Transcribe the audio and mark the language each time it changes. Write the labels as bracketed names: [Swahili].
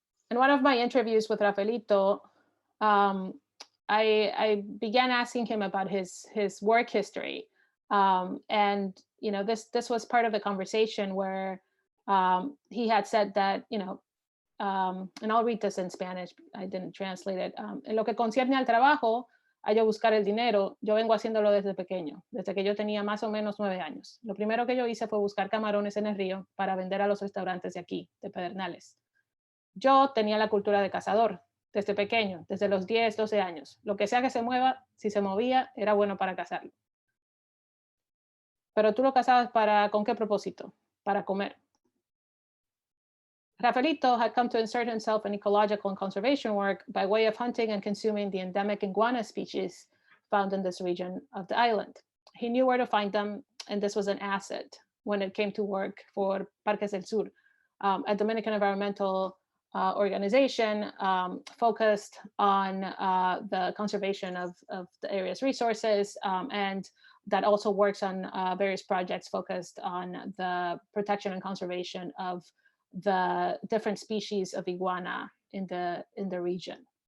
[English] In one of my interviews with Rafaelito, I began asking him about his work history. And this was part of the conversation where he had said that, and I'll read this in Spanish, I didn't translate it. [Spanish] En lo que concierne al trabajo, a yo buscar el dinero, yo vengo haciéndolo desde pequeño, desde que yo tenía más o menos 9 años. Lo primero que yo hice fue buscar camarones en el río para vender a los restaurantes de aquí, de Pedernales. Yo tenía la cultura de cazador desde pequeño, desde los 10, 12 años. Lo que sea que se mueva, si se movía, era bueno para cazarlo. Pero tú lo cazabas ¿con qué propósito? Para comer. [English] Rafaelito had come to insert himself in ecological and conservation work by way of hunting and consuming the endemic iguana species found in this region of the island. He knew where to find them, and this was an asset when it came to work for Parques del Sur, a Dominican environmental organization focused on the conservation of the area's resources, and that also works on various projects focused on the protection and conservation of the different species of iguana in the region.